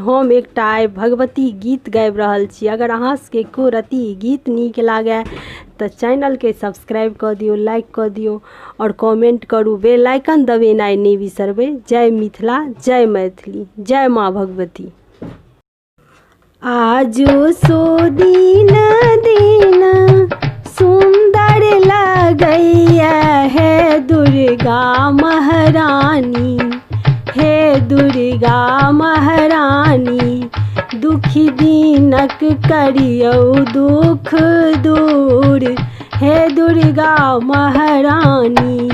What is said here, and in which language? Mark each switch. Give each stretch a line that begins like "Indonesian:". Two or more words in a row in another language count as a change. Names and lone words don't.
Maithili: हम एकटा आइ भगवती गीत गाबि रहल छी। अगर अहाँ सबके को रति गीत नीक लागे तऽ चैनल के सब्सक्राइब कऽ दियौ, लाइक कऽ दियौ और कमेंट करू।
English: bell icon
Maithili: दबेनाइ नहि बिसरबै। जय मिथिला, जय मैथिली, जय माँ भगवती। आजो सो दिन सुंदर लगैया है दुर्गा महारानी, हे दुर्गा महारानी। दुखी दीनक करियौ दुख दूर, हे दुर्गा महारानी।